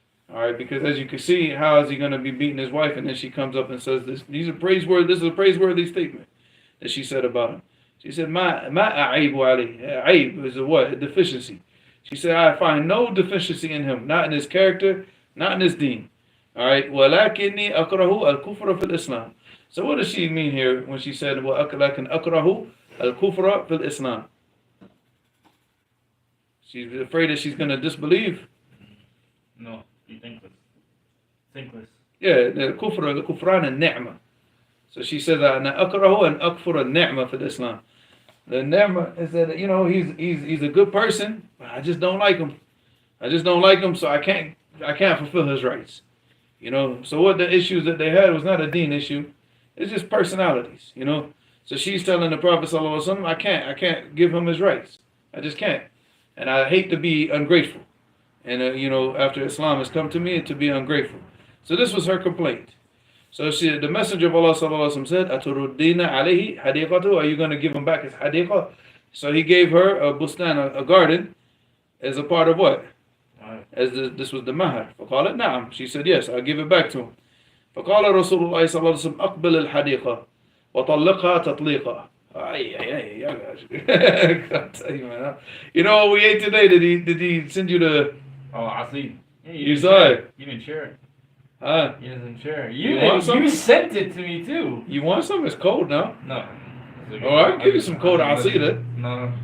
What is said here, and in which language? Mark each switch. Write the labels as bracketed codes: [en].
[en] Alright, because as you can see, how is he going to be beating his wife? And then she comes up and says this is a praiseworthy statement that she said about him. She said, Ma a'aybu alayhi. Aib is a what? A deficiency. She said, I find no deficiency in him, not in his character, not in his deen. [ar] Alright, وَلَكِنِّي أَكْرَهُ الْكُفْرَ فِي الْإِسْلَامِ. [en] So what does she mean here when she said, [ar] وَلَكِنْ أَكْرَهُ الْكُفْرَ فِي الْإِسْلَامِ? [en] She's afraid that she's going to disbelieve? No, be thinkless. Thinkless. Yeah, the kufran and ni'mah. So she says, [ar] أَنَا أَكْرَهُ أَنْ أَكْفُرَ النِّعْمَةِ فِي الْإِسْلَامِ. [en] The ni'mah is that, he's a good person, but I just don't like him. So I can't fulfill his rights. So what the issues that they had was not a deen issue. It's just personalities, So she's telling the Prophet sallallahu alaihi wasallam, I can't give him his rights. I just can't. And I hate to be ungrateful. And after Islam has come to me, to be ungrateful. So this was her complaint. So the Messenger of Allah sallallahu alaihi wasallam said, "Aturuddina alayhi hadiqatu." Are you going to give him back his hadiqah? So he gave her a bustan, a garden, as a part of what? This was the mahar. [ar] فقالت نعم. [en] She said yes, I'll give it back to him. [ar] فقال رسول الله صلى الله عليه وسلم أقبل الحديقة وطلقها تطليقا. [en] I'll tell you, man. You know what we ate today? Did he send you the? Oh, Asid. Yeah, You saw it. You didn't share it. Huh? You didn't share it. You want some? You sent it to me too. You want some? It's cold now. No. Oh, I'll give you some cold asida. No.